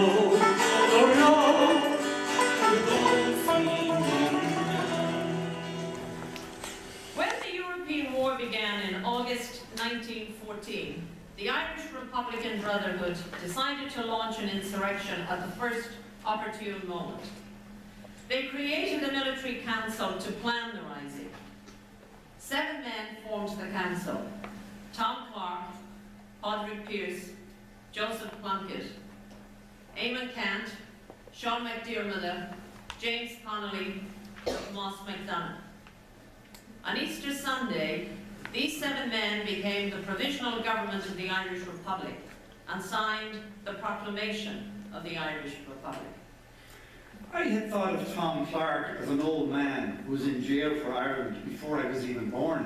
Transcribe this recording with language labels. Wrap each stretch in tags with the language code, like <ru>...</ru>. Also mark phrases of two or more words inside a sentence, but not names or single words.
<en>Began in August 1914, the Irish Republican Brotherhood decided to launch an insurrection at the first opportune moment. They created a military council to plan the rising. 7 men formed the council: Tom Clark, Padraig Pearse, Joseph Plunkett, Eamon Kent, Sean McDermott, James Connolly, and Moss MacDonagh. On Easter Sunday, these 7 men became the provisional government of the Irish Republic and signed the proclamation of the Irish Republic. I had thought of Tom Clark as an old man who was in jail for Ireland before I was even born.</en>